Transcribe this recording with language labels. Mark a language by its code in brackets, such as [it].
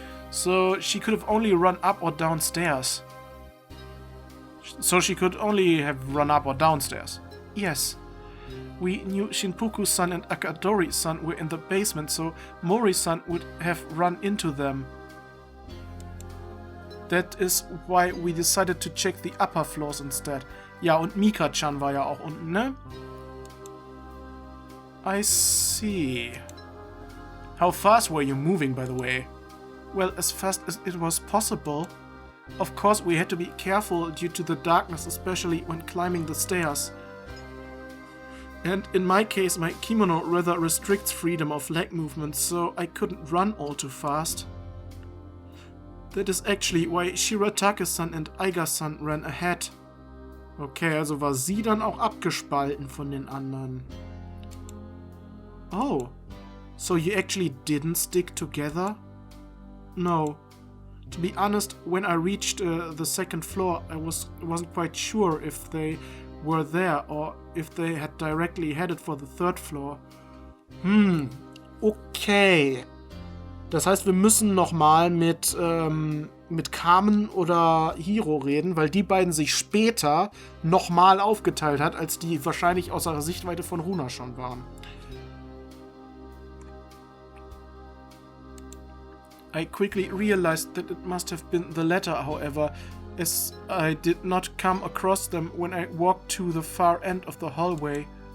[en] So she could have only run up or downstairs. So she could only have run up or downstairs. Yes. We knew Shinpuku-san and Akadori-san were in the basement, so Mori-san would have run into them. That is why we decided to check the upper floors instead. [de] Ja, und Mika-chan war ja auch unten, ne? [en] I see. How fast were you moving, by the way? Well, as fast as it was possible. Of course, we had to be careful due to the darkness, especially when climbing the stairs. And in my case, my kimono rather restricts freedom of leg movement, so I couldn't run all too fast. That is actually why Shiratake-san and Aiga-san ran ahead. [de] Okay, also war sie dann auch abgespalten von den anderen. [en] Oh, so you actually didn't stick together? No. To be honest, when I reached the second floor, I wasn't quite sure if they were there or if they had directly headed for the third floor. Okay. [de] Das heißt, wir müssen nochmal mit Carmen oder Hiro reden, weil die beiden sich später nochmal aufgeteilt hat, als die wahrscheinlich aus der Sichtweite von Runa schon waren. [en] I quickly realized that it must have been the latter, however, as I did not come across them when I walked to the far end of the hallway.